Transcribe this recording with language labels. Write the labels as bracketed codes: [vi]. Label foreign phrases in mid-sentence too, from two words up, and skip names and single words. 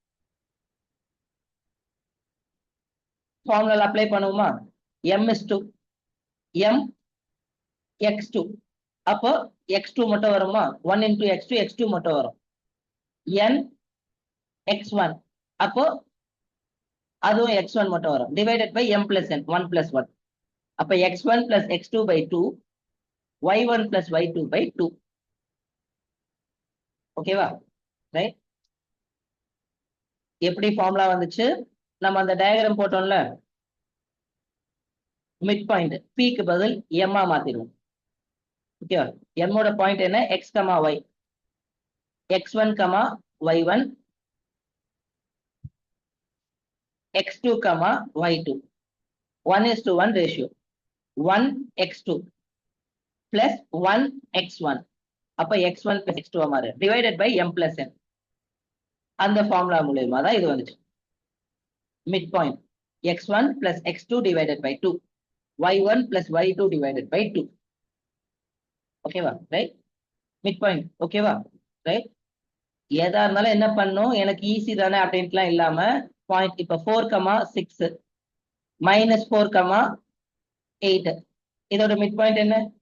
[ta] ஃபார்முலா அப்ளை பண்ணுவோமா? m:2 m x2. அப்போ x2 மட்டும் வருமா? 1 into x2, x2 மட்டும் வரும். n x1, அப்போ அதுவும் x1 மட்டும் வரும். [en] divided by m plus n, 1 plus 1. அப்ப x1 plus x2 by 2, y1 plus y2 by 2. [ta] ஓகேவா? ரைட். எப்படி ஃபார்முலா வந்துச்சு? நம்ம அந்த டயக்ராம் போட்டோம்ல, [en] mid point [ta] பீக்கு பதில் m மாத்திடுவோம். ஓகேவா? m ஓட பாயிண்ட் என்ன? [en] x, y. x1, y1, x2, y2. 1:1 ரேஷியோ. 1:x2 plus 1:x1. அப்ப x1 plus x2 மாறு. divided by m plus n. [ta] அந்த ஃபார்முலா மூலமா தான் இது வந்துச்சு. [en] mid point x1 plus x2 divided by 2, y1 plus y2 divided by 2. [ta] ஓகேவா? ரைட். [en] mid point. [ta] ஓகேவா? ரைட். எதா இருந்தாலும் என்ன பண்ணும், எனக்கு ஈஸி தானே அப்படின்ட்டுலாம் இல்லாம பாயிண்ட். இப்ப 4,6 minus 4,8, இதோட [en] mid point [ta] என்ன?